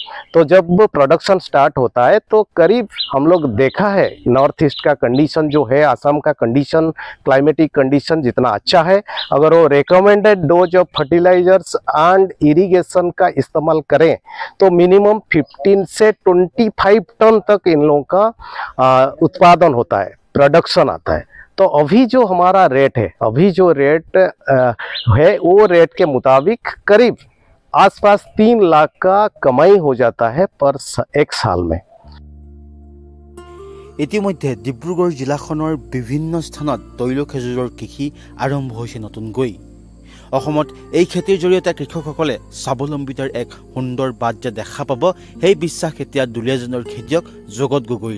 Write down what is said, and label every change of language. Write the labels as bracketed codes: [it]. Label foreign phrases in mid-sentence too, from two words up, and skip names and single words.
[hi] तो जब [en] production start [hi] होता है तो करीब हम लोग देखा है नॉर्थ ईस्ट का कंडीशन जो है, आसाम का कंडीशन, [en] climatic condition [hi] जितना अच्छा है, अगर वो [en] recommended dose of fertilizers and irrigation [hi] का इस्तेमाल करें तो मिनिमम 15 से 25 टन तक इन लोगों का उत्पादन होता है, प्रोडक्शन आता है। तो अभी जो हमारा रेट है, अभी जो रेट है वो रेट के मुताबिक करीब आसपास 3 लाख का कमाई हो जाता है पर एक साल में। [as] ইতিমধ্যে ডিব্ৰুগড় জিলাখনৰ বিভিন্ন স্থানত তৈল খেজুৰৰ কৃষি আৰম্ভ হৈছে নতুনকৈ। অসমত এই খেতিৰ জৰিয়তে কৃষকসকলে স্বাৱলম্বিতাৰ এক সুন্দৰ বাট যে দেখা পাব, সেই বিশ্বাস এতিয়া দুলীয়াজানৰ খেতিয়ক জগত গগৈৰ।